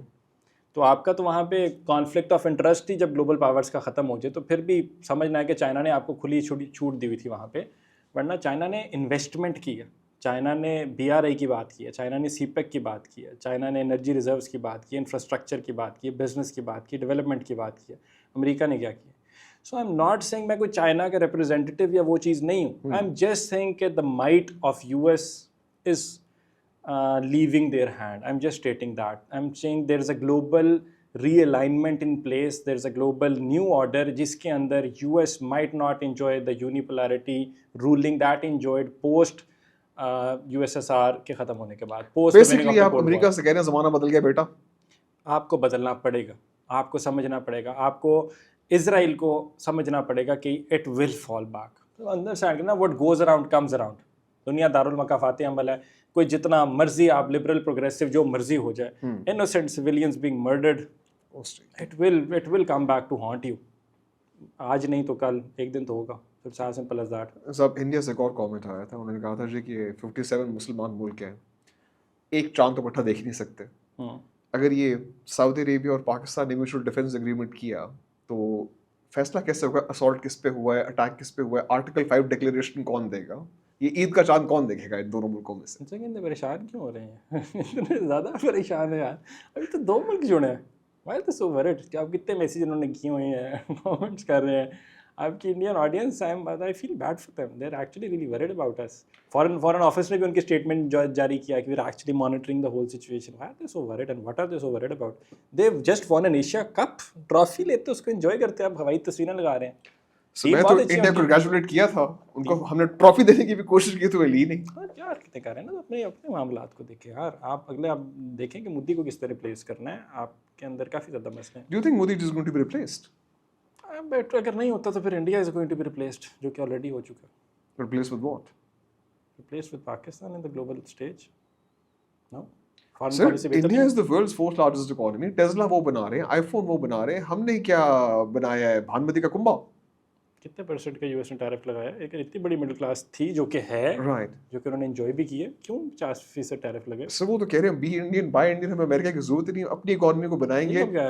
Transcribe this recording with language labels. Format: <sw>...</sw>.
<ur>جی تو آپ کا تو وہاں پہ کانفلکٹ آف انٹرسٹ ہی جب گلوبل پاورز کا ختم ہو جائے تو پھر بھی سمجھنا ہے کہ چائنا نے آپ کو کھلی چھوٹ دی ہوئی تھی وہاں پہ, ورنہ چائنا نے انویسٹمنٹ کی ہے, چائنا نے BRI کی بات کی ہے, چائنا نے CPEC کی بات کی ہے, چائنا نے انرجی ریزروز کی بات کی ہے, انفراسٹرکچر کی بات کی ہے, بزنس کی بات کی, ڈیولپمنٹ کی بات کی ہے. امریکہ نے کیا کیا؟</ur> <en>so I am not saying</en> <ur>میں کوئی چائنا کا ریپرزینٹیو یا وہ چیز نہیں ہوں.</ur> <en>I am just saying</en> <ur>کہ</ur> <en>The might of US is leaving their hand. I'm just stating that. I'm saying there is a global realignment in place. There is a global new order</en> <ur>جس کے اندر</ur> <en>US might not enjoy the unipolarity ruling that enjoyed post USSR</en> <ur>کے ختم ہونے کے بعد. Basically آپ امریکہ سے کہہ رہے ہیں زمانہ بدل گیا بیٹا. آپ کو بدلنا پڑے گا, آپ کو سمجھنا پڑے گا, آپ کو اسرائیل کو سمجھنا پڑے گا کہ</ur> <en>it will fall back.</en> <ur>اندر سے آگے نا</ur> <en>what goes around comes around.</en> <ur>دنیا دارالمکافات عمل ہے, کوئی جتنا مرضی آپ لبرل پروگریسو جو مرضی ہو جائے,</ur> <en>innocent civilians being murdered, it will come back to haunt you.</en> <ur>آج نہیں تو کل, ایک دن تو ہوگا.</ur> <en>It's as simple as that.</en> <ur>صاحب انڈیا سے ایک اور کامنٹ آیا تھا, انہوں نے کہا تھا جی کہ 57 مسلمان ملک ہیں, ایک چاند تو پٹھا دیکھ نہیں سکتے. اگر یہ سعودی عربیہ اور پاکستان نے میوچل ڈیفینس اگریمنٹ کیا تو فیصلہ کیسے ہوگا, اسالٹ کس پہ ہوا ہے, اٹیک کس پہ ہوا ہے, آرٹیکل 5 ڈکلیریشن کون دے گا, یہ عید کا چاند کون دیکھے گا ان دونوں ملکوں میں سے؟ اتنے پریشان کیوں ہو رہے ہیں, اتنے زیادہ پریشان ہیں یار, ابھی تو 2 ملک جڑے ہیں.</ur> <en>Why are they so worried</en> <ur>کہ آپ کتنے میسیج انہوں نے کیے ہوئے ہیں, کامنٹس کر رہے ہیں. آپ کی Indian audience,</ur> <en>I feel bad for them. They're actually really worried about us.</en> <ur>Foreign Office نے بھی ان کی اسٹیٹمنٹ جاری کیا کہ</ur> <en>we're actually monitoring the whole situation. Why are they so worried and what are they so worried about? They've just won an Asia Cup.</en> <ur>Trophy لیتے اس کو enjoy کرتے ہیں, آپ ہوائی تصویریں لگا رہے ہیں. میں تو انڈیا کو کنگریچولیٹ کیا تھا, ان کو ہم نے ٹرافی دینے کی بھی کوشش کی تو لی نہیں. یار کتنے کر رہے ہیں نا, اپنے معاملات کو دیکھیں یار. آپ دیکھیں کہ مودی کو کس طرح ریپلیس کرنا ہے, آپ کے اندر کافی زیادہ مسئلے ہیں.</ur> <en>Do you think Modi is going to be replaced?</en> <ur>Better اگر نہیں ہوتا تو پھر</ur> <en>India is going to be replaced,</en> <ur>جو کہ آلریڈی ہو چکا ہے.</ur> <en>Replaced with what? Replaced with Pakistan in the global stage. No? Sir, India is the world's 4th largest economy.</en> <ur>Tesla وہ بنا رہے ہیں, آئی فون وہ بنا رہے ہیں, ہم نے کیا بنایا ہے, بھانمتی کا کنبا. کتنے پرسنٹ کا US نے ٹیرف لگایا؟ ایک اتنی بڑی مڈل کلاس تھی جو کہ ہے, جو کہ انہوں نے انجوائے بھی کی ہے, کیوں 50% ٹیرف لگے؟ سر وہ تو کہہ رہے ہیں بی انڈین بائی انڈین, ہمیں امریکہ کی ضرورت نہیں, اپنی اکانومی کو بنائیں گے.</ur>